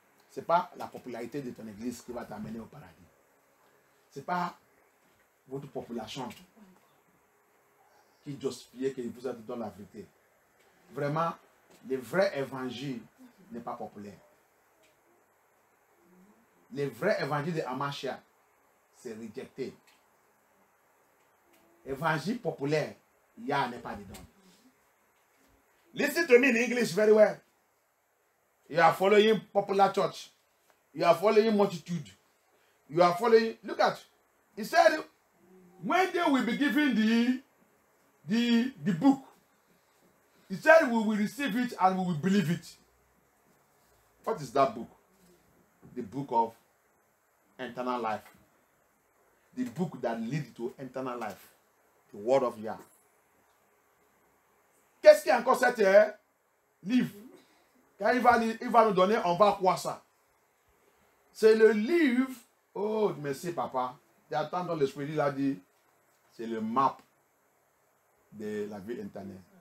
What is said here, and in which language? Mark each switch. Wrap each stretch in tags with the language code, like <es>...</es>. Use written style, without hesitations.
<fr>Ce n'est pas la popularité de ton église qui va t'amener au paradis. Ce n'est pas votre population qui justifie que vous êtes dans la vérité. Vraiment, le vrai évangile n'est pas populaire. Le vrai évangile de Hamashiach, c'est rejeté. Évangile populaire, il n'y a pas dedans.</fr> <en>Listen to me in English very well. You are following popular church. You are following multitude. You are following. Look at. He said, when they will be given the book, he said we will receive it and we will believe it. What is that book? The book of eternal life. The book that leads to eternal life. The word of Yah.</en> <fr>Qu'est-ce qu'il y a encore cet livre? Quand il va nous donner, on va croire ça. C'est le livre. Oh, merci papa. J'attends dans l'esprit, il a dit, c'est le map de la vie internet.</fr>